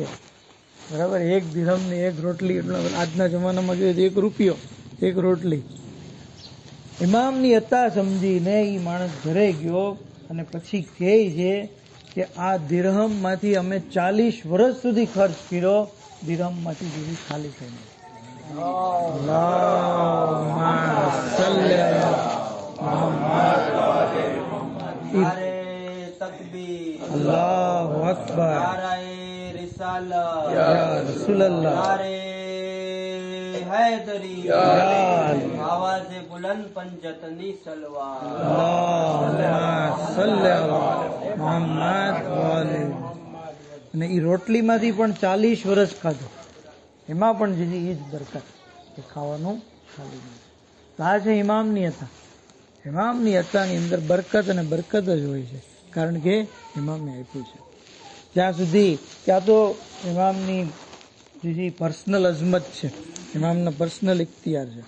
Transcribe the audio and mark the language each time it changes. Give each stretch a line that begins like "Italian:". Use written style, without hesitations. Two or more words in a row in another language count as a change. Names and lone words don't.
Gujarati: બરાબર, 1 દિરહમ ને 1 રોટલી એટલે આજના જમાનામાં જોઈએ તો 1 રૂપિયો 1 રોટલી. ઇમામની અતા સમજીને એ માણસ ઘરે ગયો અને પછી કહે છે કે આ દિરહમમાંથી અમે 40 વર્ષ સુધી ખર્ચ કર્યો, દિરહમમાંથી જેવી ખાલી થઈ.
Arabic: اللهم صل على محمد.
Urdu: نعرۂ تکبیر,
Arabic: الله أكبر,
Urdu: نعرۂ رسالت,
Arabic: يا رسول الله,
Urdu: نعرۂ حیدری,
Arabic: يا علي.
Urdu: آوازِ بلند پنجتنی سلوار.
Arabic: اللهم صل على محمد وآل محمد.
Gujarati: અને એ રોટલીમાંથી પણ 40 વર્ષ ખાધું, એમાં પણ જેની એ જ બરકત, એ ખાવાનું ખાલી નહીં. તો આ છે ઇમામની હતા. ઇમામની હતાની અંદર બરકત અને બરકત જ હોય છે, કારણ કે ઇમામને આપ્યું છે. ત્યાં સુધી કે આ તો ઇમામની જે પર્સનલ અઝમત છે, ઇમામના પર્સનલ ઇખ્તિયાર છે.